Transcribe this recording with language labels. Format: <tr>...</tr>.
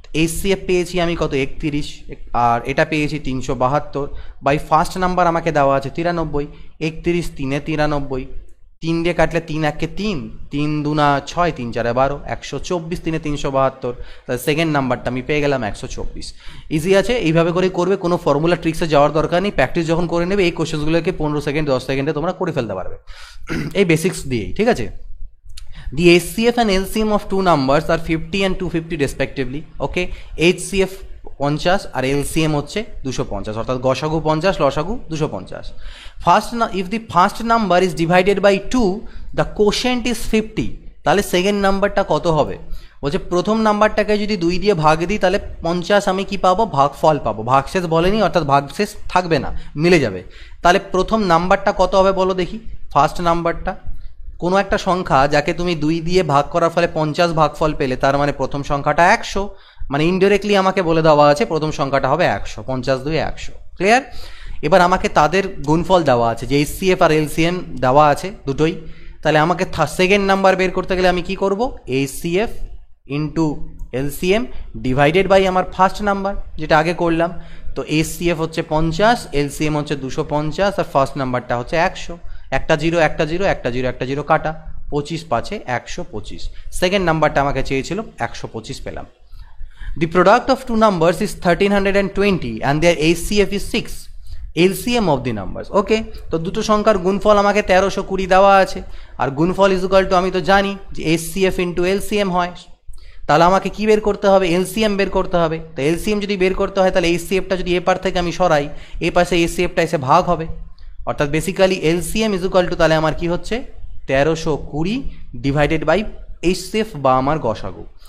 <bn>HCF পেয়েছি আমি কত 31, আর এটা পেয়েছি 372 বাই ফার্স্ট নাম্বার আমাকে দেওয়া আছে 93, 31 3 93, 3 দিয়ে কাটলে 3 1 3, 3 2 6, 3 4 12, 124 3 372, তাহলে সেকেন্ড নাম্বারটা আমি পেয়ে গেলাম 124। ইজি আছে, এইভাবে করে করবে, কোনো ফর্মুলা ট্রিক্সে যাওয়ার দরকার নেই, প্র্যাকটিস যখন করে নেবে এই কোশ্চেনগুলোকে 15 সেকেন্ড 10 সেকেন্ডে তোমরা করে ফেলতে পারবে এই বেসিক্স দিয়েই, ঠিক আছে।</bn> <en>The HCF and LCM of two numbers are 50 and 250 respectively.</en> <bn>Okay, HCF 50 আর LCM হচ্ছে 250, অর্থাৎ গসাগু 50 লসাগু 250।</bn> <en>if the first number is divided by 2 the quotient is 50,</en> <bn>তাহলে সেকেন্ড নাম্বারটা কত হবে, বলছে প্রথম নাম্বারটাকে যদি 2 দিয়ে ভাগ দিই তাহলে 50 আমি কি পাবো, ভাগফল পাবো, ভাগশেষ বলেনি, অর্থাৎ ভাগশেষ থাকবে না, মিলে যাবে। তাহলে প্রথম নাম্বারটা কত হবে বলো দেখি, ফার্স্ট নাম্বারটা কোনো একটা সংখ্যা যাকে তুমি 2 দিয়ে ভাগ করার ফলে 50 ভাগফল পেলে, তার মানে প্রথম সংখ্যাটা 100, মানে ইনডিরেক্টলি আমাকে বলে দেওয়া আছে প্রথম সংখ্যাটা হবে 100, 50 2 100। ক্লিয়ার? এবার আমাকে তাদের গুণফল দেওয়া আছে, যে এইচসিএফ আর এলসিএম দেওয়া আছে দুটোই। তাহলে আমাকে সেকেন্ড নাম্বার বের করতে গেলে আমি কি করব, HCF into LCM divided by আমার ফার্স্ট নাম্বার, যেটা আগে করলাম। তো এইচসিএফ হচ্ছে 50, এলসিএম হচ্ছে 250, আর ফার্স্ট নাম্বারটা হচ্ছে 100। একটা জিরো একটা জিরো একটা জিরো একটা জিরো কাটা, 25 5 125। সেকেন্ড নাম্বারটা আমাকে চেয়েছিল, 125 পেলাম।</bn> <en>The product of two numbers is 1320 and their HCF is 6. LCM of the numbers.</en> <bn>ওকে, তো দুটো সংখ্যার গুণফল আমাকে 1320 দেওয়া আছে, আর গুণফল ইজ ইকুয়াল টু আমি তো জানি যে HCF ইন্টু LCM হয়। তাহলে আমাকে কি বের করতে হবে, LCM বের করতে হবে। তো LCM যদি বের করতে হয় তাহলে HCFটা যদি এ পার থেকে আমি সরাই, এ পাশে HCFটা এসে ভাগ হবে, অর্থাৎ basically LCM is equal to তাহলে আমার কি হচ্ছে 1320 ডিভাইডেড বাই HCF বা আমার গসাগু।</bn>